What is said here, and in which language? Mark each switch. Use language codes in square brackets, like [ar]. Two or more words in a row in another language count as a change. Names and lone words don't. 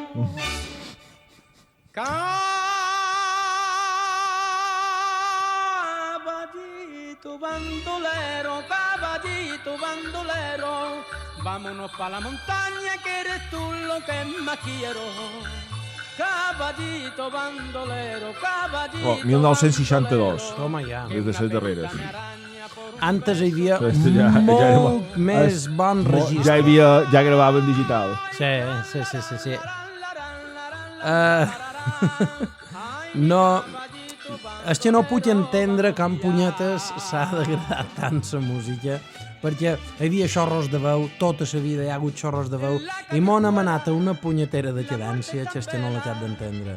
[es] Caballito bandolero, vámonos pa' la montaña que eres tú lo que más quiero. Caballito bandolero, caballito 1962. [ca] Toma ja. És de les darreres. Antes hi havia Ja molt més bon registre. Ja gravaven digital. Sí. No... És que no puc entendre com punyetes s'ha degradar tant la música, perquè hi havia xorros de veu, tota la vida hi ha hagut xorros de veu, i m'han amenat a una punyetera decadència que és que no l'acabo d'entendre.